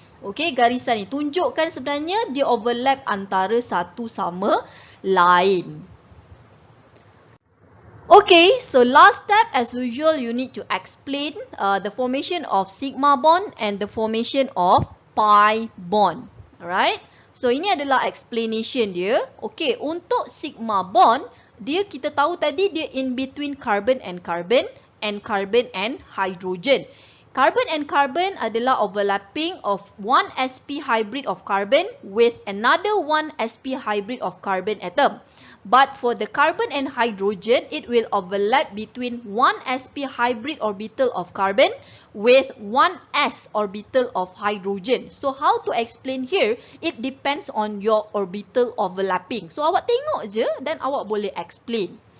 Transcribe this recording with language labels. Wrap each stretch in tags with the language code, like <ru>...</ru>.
<ms>Okay, garisan ni tunjukkan sebenarnya dia overlap antara satu sama lain.</ms> <en>Okay, so last step as usual you need to explain the formation of sigma bond and the formation of pi bond.</en> <ms>Alright, so ini adalah explanation dia. Okay, untuk sigma bond, dia kita tahu tadi dia</ms> <en>in between carbon and carbon and hydrogen. Carbon and carbon adalah overlapping of one sp hybrid of carbon with another one sp hybrid of carbon atom. But for the carbon and hydrogen, it will overlap between one sp hybrid orbital of carbon with one s orbital of hydrogen. So how to explain here? It depends on your orbital overlapping.</en> <ms>So awak tengok je dan awak boleh explain.</ms>